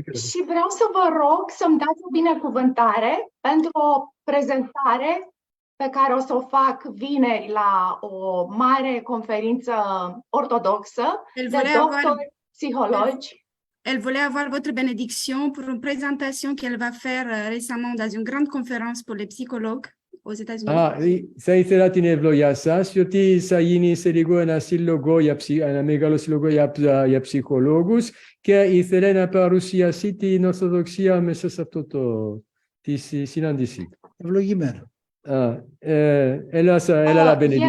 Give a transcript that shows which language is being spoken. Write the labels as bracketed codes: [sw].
[ro] Și vreau să vă rog să-mi dați o binecuvântare pentru o prezentare pe care o să o fac vineri la o mare conferință ortodoxă de doctori psihologi. [fr] Elle voulait avoir votre bénédiction pour une présentation qu'elle va faire récemment dans une grande conférence pour les psychologues aux États-Unis. [el] Ah, θα ήθελα την ευλογία σας, γιατί θα γίνει σε λίγο ένα σύλλογο, ένα μεγάλο σύλλογο για ψυχολόγους και ήθελε να παρουσιάσει την Ορθοδοξία μέσα σε αυτό τη συνάντηση. Ευλογημένο. Έλα [fr] la benediction.